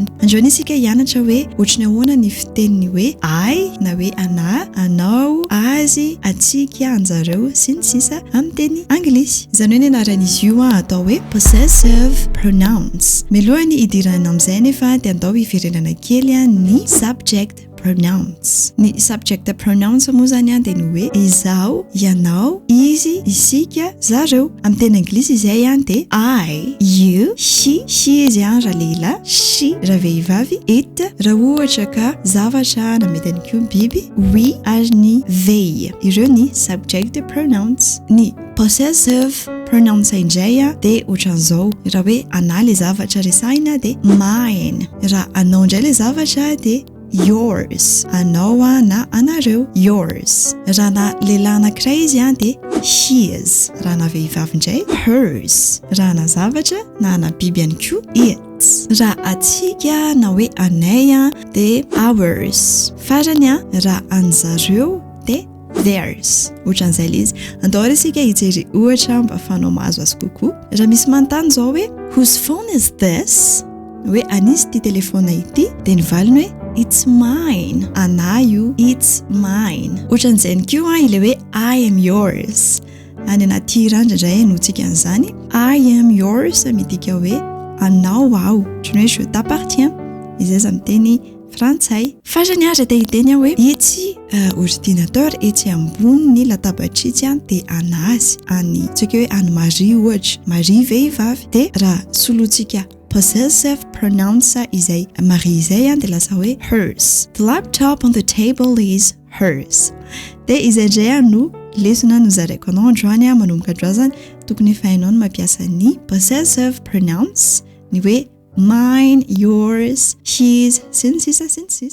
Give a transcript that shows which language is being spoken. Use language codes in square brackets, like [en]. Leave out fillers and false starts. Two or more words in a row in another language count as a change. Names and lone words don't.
[mg] Androany isika hianatra hoe ohatrany ahoana ny fiteniny hoe I na hoe ana, anao, azy, atsika, anjareo sy ny sisa amin'ny teny anglisy. Izany hoe ny anaran'izy io atao hoe [en] possessive pronouns. [mg] Milohany idirana amin'izay nefa dia andao hiverenana kely ny [en] subject pronouns. [mg] Ny [en] subject pronouns [mg] moa zany dia ny hoe izaho, ianao, izy, isika, zareo. Amin'ny teny anglisy izay dia [en] I, you, she [mg] izy raha lehilahy, she raha vehivavy, it raha ohatra ka zavatra na mety ihany koa biby, we ary ny they. Ireo ny [en] subject pronouns. [mg] Ny [en] possessive pronouns [mg] indray dia ohatran'izao. Raha hoe ana le zavatra resahina dia mine. Raha anao indray le zavatra dia yours. Anao na anareo, yours. Raha na lehilahy anankiray izy dia his. Raha na vehivavy indray hers. Raha na zavatra na na biby ihany koa its. Raha atsika na hoe anay dia ours. Farany raha anjareo dia theirs. Ohatran'izay izy. Andao isika hijery ohatra mba ahafahanao mahazo azy kokoa. Raha misy manontany zao hoe [en] whose phone is this? [mg] Hoe anisy ity telefona ity dia ny valiny hoe [en] it's mine. [mg] Ana io, [en] it's mine. [mg] Ohatran'izay koa ile hoe [en] I am yours. [mg] Any anaty randra no tsika an'izany. [en] I am yours [mg] midika hoe anao aho. Ohatrany hoe [fr] je t'appartiens. [mg] Izay amin'ny teny frantsay. Farany raha te hiteny hoe itsy ordinateur etsy ambony latabatra itsy dia anazy. Any tsika hoe any Marie ohatra. Marie vehivavy dia raha solotsika [en] possessive pronouns [mg] izay Marie izay dia lasa hoe hers. [en] The laptop on the table is hers. [mg] Dia izay indray no lesona nozaraiko anao androany manomboka androany tokony efa hainao ny mampiasa ny [en] possessive pronouns [mg] ny hoe [en] mine, yours, his, [mg] sy ny sisa.